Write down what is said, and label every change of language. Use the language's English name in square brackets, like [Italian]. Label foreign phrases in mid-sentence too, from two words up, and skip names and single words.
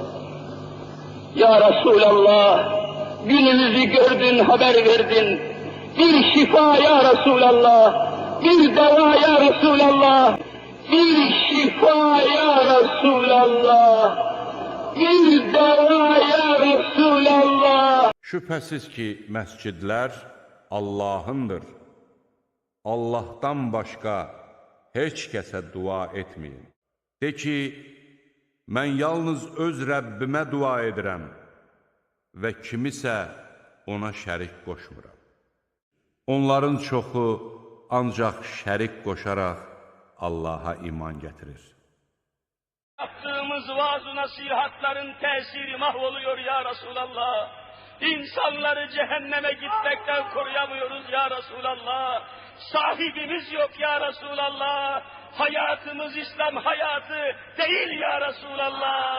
[Arabic] يا رسول الله, [Turkish] günümüzü gördün, haber verdin. Bir şifa [Arabic] يا رسول الله, [Turkish] bir deva [Arabic] يا رسول الله, [Turkish] bir şifa [Arabic] يا رسول الله, [Turkish] bir deva [Arabic] يا رسول الله. [Azerbaijani] Şübhəsiz ki, məscidlər Allahındır. Allahdan başqa heç kəsə dua etməyin. De ki, mən yalnız öz Rəbbimə dua edirəm və kimisə ona şərik qoşmuram. Onların çoxu ancaq şərik qoşaraq Allaha iman gətirir. [Turkish] Yaptığımız vaaz-ı nasihatların tesiri mahvoluyor [Arabic] يا رسول الله. [Turkish] İnsanları cehenneme gitmekten koruyamıyoruz [Arabic] يا رسول الله. [Turkish] Sahibimiz yok [Arabic] يا رسول الله. [Turkish] Hayatımız İslam hayatı değil [Arabic] يا رسول الله.